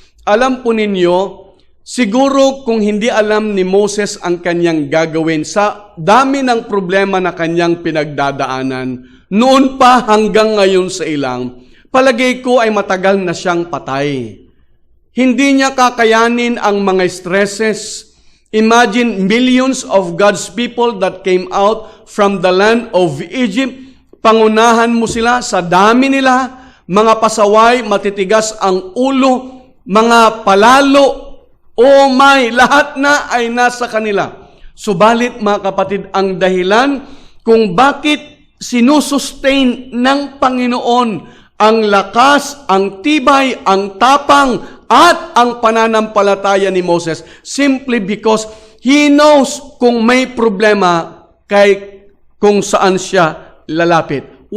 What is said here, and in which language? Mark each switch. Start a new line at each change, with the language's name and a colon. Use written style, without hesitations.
Filipino: Alam po ninyo, siguro kung hindi alam ni Moses ang kanyang gagawin sa dami ng problema na kanyang pinagdadaanan, noon pa hanggang ngayon sa ilang, palagay ko ay matagal na siyang patay. Hindi niya kakayanin ang mga stresses.
English: Imagine millions of God's people that came out from the land of Egypt.
Filipino: Pangunahan mo sila sa dami nila, mga pasaway, matitigas ang ulo, mga palalo, oh my, lahat na ay nasa kanila. Subalit mga kapatid, ang dahilan kung bakit sinusustain ng Panginoon ang lakas, ang tibay, ang tapang, at ang pananampalataya ni Moses,
English: simply because he knows
Filipino: kung may problema kung saan siya lalapit.